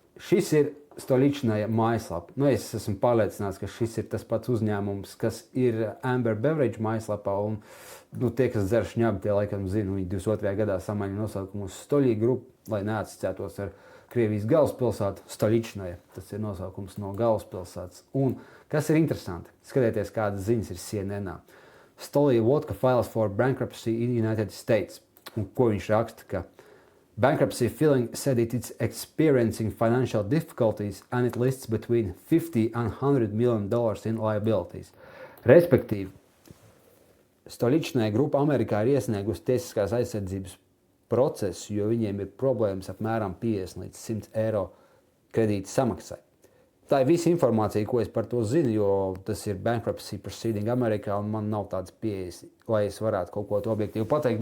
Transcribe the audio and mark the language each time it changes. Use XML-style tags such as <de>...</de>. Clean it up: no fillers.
<lv>Šis ir Stoļičnē mājaslapa. Es esmu pārliecināts, ka šis ir tas pats uzņēmums, kas ir Amber Beverage mājaslapā, un tie, kas dzer šņabi, tie laikam zina, viņi 22. gadā samaina nosaukumu uz Stoļī grupu, lai neatsociētos ar Krievijas galvaspilsētu Stoļičnē. Tas ir nosaukums no galvaspilsētas. Un kas ir interesanti, skatieties, kādas ziņas ir CNN-ā.</lv> <en>Stolija Vodka files for bankruptcy in United States.</en> <lv>Un ko viņš raksta, ka</lv> <en>bankruptcy filing said it is experiencing financial difficulties and it lists between $50 and $100 million in liabilities.</en> <lv>Respektīvi, Stoļičnē grupa Amerikā ir iesniegusi tiesiskās aizsardzības procesu, jo viņiem ir problēmas apmēram 50 līdz 100 eiro kredīta samaksai. Tā ir visa informācija, ko es par to zinu, jo tas ir bankruptcy proceeding Amerikā, un man nav tādas pieejas, lai es varētu kaut ko to objektīvi pateikt.</lv>